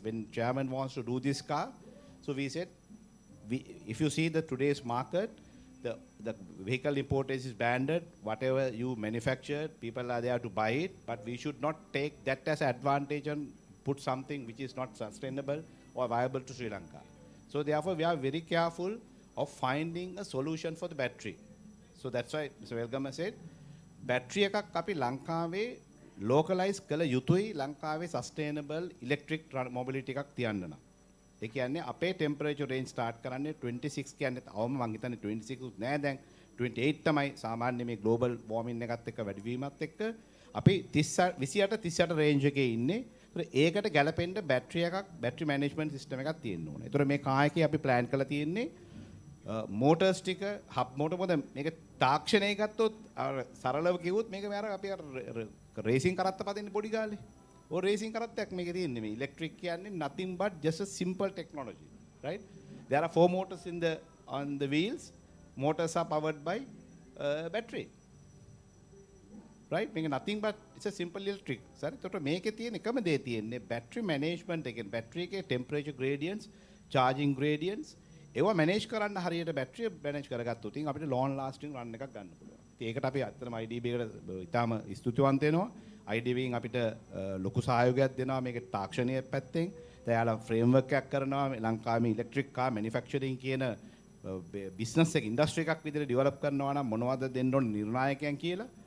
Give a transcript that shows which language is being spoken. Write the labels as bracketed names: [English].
[English] When chairman wants to do this car, so we said, if you see the today's market, the vehicle importation is banned. Whatever you manufacture, people are there to buy it. But we should not take that as an advantage and put something which is not sustainable or viable to Sri Lanka. So therefore, we are very careful of finding a solution for the battery. So that's why Mr. Welgama said, [Sinhala] battery එකක් අපි ලංකාවේ localize කළ යුතුයි ලංකාවේ sustainable electric mobility එකක් තියන්න නම්. ඒ කියන්නේ අපේ temperature range start කරන්නේ 26 කියන්නේ අවම මං හිතන්නේ 26 උත් නෑ දැන් 28 තමයි සාමාන්‍ය මේ global warming එකත් එක්ක වැඩිවීමත් එක්ක අපි 28 38 range එකේ ඉන්නේ. ඒකට ගැලපෙන්න බැටරි එකක් බැටරි මැනේජ්මන්ට් සිස්ටම් එකක් තියෙන්න ඕනේ. ඒතර මේ කාර් එකේ අපි ප්ලෑන් කරලා තියෙන්නේ මෝටර්ස් ටික හබ් මෝටර් මොකද මේක තාක්ෂණය ගත්තොත් සරලව කිව්වොත් මේක මේ අර අපි අර රේසින් කරත්ත පදින්න පොඩි ගාලේ. ඔය රේසින් කරත්තයක් මේකේ තියෙන්නේ මේ ඉලෙක්ට්‍රික් කියන්නේ [English] nothing but just a simple technology, right? There are 4 motors on the wheels. Motors are powered by battery. Right? Make nothing but it's a simple electric. Sorry, so to make it [Sinhala] එකම දේ තියෙන්නේ battery management එකෙන් battery එකේ temperature gradients, charging gradients ඒවා manage කරන්න හරියට battery manage කරගත්තොත් ඉතින් අපිට long lasting run එකක් ගන්න පුළුවන්. ඉතින් ඒකට අපි අත්‍තරම IDB එකට ඉතාම ස්තුතිවන්ත වෙනවා. IDB න් අපිට ලොකු සහයෝගයක් දෙනවා මේක තාක්ෂණීය පැත්තෙන්. එයාලා framework එකක් කරනවා ලංකාවේ electric car manufacturing කියන business එක industry එකක් විදිහට develop කරනවා නම් මොනවද දෙන්න ඕන නිර්ණායකයන් කියලා.